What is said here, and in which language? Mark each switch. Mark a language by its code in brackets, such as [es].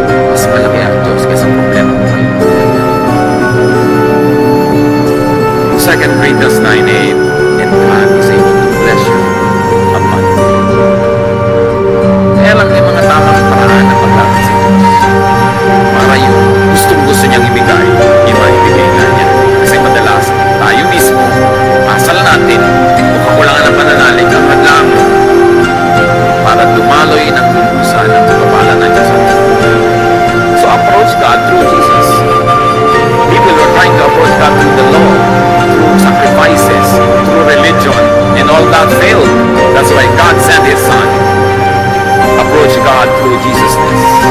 [tl] Mas malaki ang Diyos kaysa problema mo ngayon. [en] 2 Corinthians 9:8, and God is able to bless you abundantly. [tl] Kaya lang may mga tamang paraan na paglapit sa Diyos. Para yung gustong-gusto niyang ibigay, ibigay na niya. Kasi madalas, tayo mismo, asal natin, kung kakulangan ng pananalig, ang hadlang para dumaloy ng lulusan ng pagpapala ng Diyos. [en] So approach God through Jesus. People were trying to approach God through the law, through sacrifices, through religion, and all that failed. That's why God sent His Son. Approach God through Jesusness.